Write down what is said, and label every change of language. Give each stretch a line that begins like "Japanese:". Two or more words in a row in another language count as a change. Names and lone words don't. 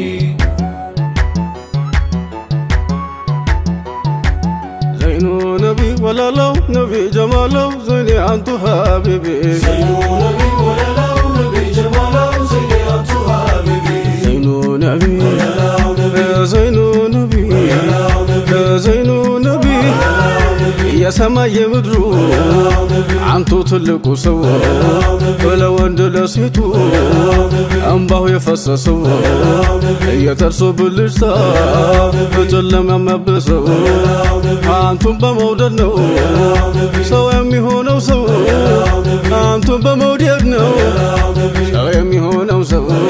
Arabic: زينه نبي والله نبي جماله زيني انت حبيبي زينه نبي والله نبي جماله زيني انت حبيبي زينه نبي زينه نبي زينه نبي
Amharic: የሰማይ የምድሩ አንቱ ትልቁ ሰው ለወንድ ለሴቱ እንባው የፈሰሰው የጥርሱ ብልጭታ በጨለማ የሚያብሰው አንቱን በመውደድ ነው ሰው የሚሆነው ሰው አንቱን በመውደድ ነው ሰው የሚሆነው ሰው